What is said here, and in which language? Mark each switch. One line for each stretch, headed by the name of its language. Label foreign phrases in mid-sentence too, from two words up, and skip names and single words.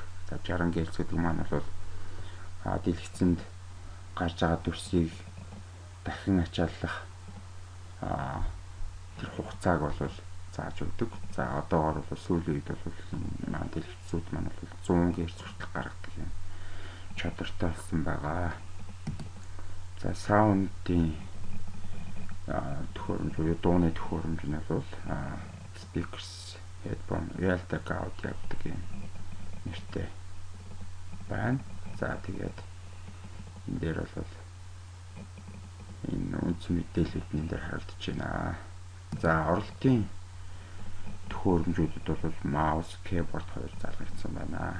Mongolian: За 60 Гц гэдэг маань бол дэлгэцэнд гарч байгаа дүрсийг дахин ачааллах тэр хугацааг бол зааж өгдөг. За одоогоор бол сүүлийн үед бол маань дэлгэцүүд маань бол 100 Гц хүртэл гаргадаг юм чадвартай болсон байгаа. За саундын төхөөрөмж буюу дууны төхөөрөмж нь бол
English: speakers, headphone, Realtek audio
Mongolian: гэдэг юм нэртэй байна. За тэгээд энэ дээр бол энэ үнц мэдээлэлүүд энэ дээр харагдаж байна. За оролтын төхөөрөмжүүдэд бол
English: mouse, keyboard
Mongolian: хоёр залгагдсан байна.